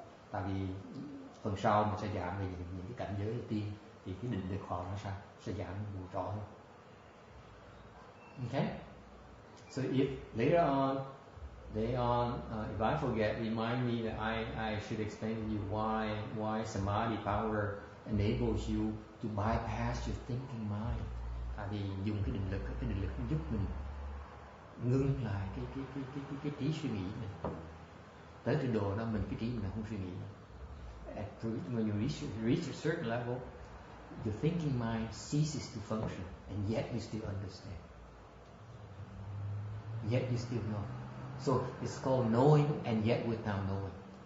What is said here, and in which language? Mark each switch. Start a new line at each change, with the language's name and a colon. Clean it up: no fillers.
Vietnamese: Tại vì phần sau mình sẽ giảng về những cái cảnh giới đầu tiên, thì cái định lực họ nó sẽ giảng nhiều rõ hơn.
English: Okay? So if later on, if I forget, remind me that I should explain to you why samadhi power enables you to bypass your thinking mind.
Vietnamese: Tại vì dùng cái định lực giúp mình ngưng lại cái trí suy nghĩ mình. Tới trình độ đó mình cái trí mình không suy nghĩ.
English: When you reach a certain level, your thinking mind ceases to function, and yet you still understand. Yet you still know. So it's called knowing, and yet without knowing.